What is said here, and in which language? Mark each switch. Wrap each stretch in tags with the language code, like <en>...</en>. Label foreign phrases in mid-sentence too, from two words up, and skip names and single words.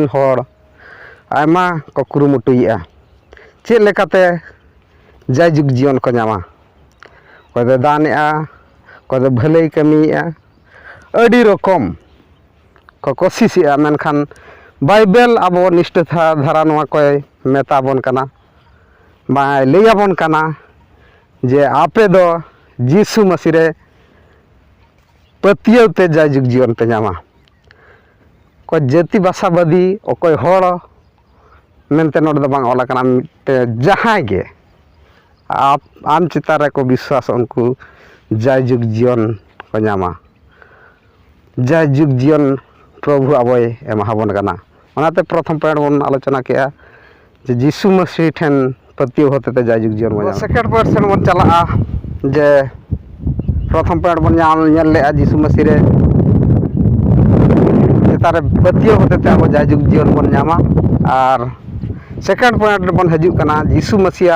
<sat>होड़ आयमा को कुरुमुटुयेगा चेक लेकाते जयजुग जीवन को नामा कोई दो दानेगा कोई दो भले कमिया अड़ी रकम को कोशिशेगा मेनखान बाइबल अब निष्ठ धारा नवा कोई मेताबन कना बाय लैयाबन कना जे आपे दो जीसु मसीह रे पतियोते जयजुग जीवन पे नामा कोई जाति भाषावादी कोई होड़ मेनते नोड दो बांग ओला कना जहां गे आप आम चितारे को विश्वास उनको जयजुग जीवन को नामा जयजुग जीवन प्रभु आबोय एमाबन कना ओनाते प्रथम पॉइंट बन आलोचना किया जे जीसु मसीह ठेन पतियो होते जयजुग जीवन बन</sat> <en>second point</en> <sat>से बन चला जे प्रथम पॉइंट बन नेल ले जीसु मसीह रे तारे पतियो होते अब जयजुग जीवन बन नामा और</sat> <en>second point</en> <sat>बन हजू कना जीसु मसीह</sat>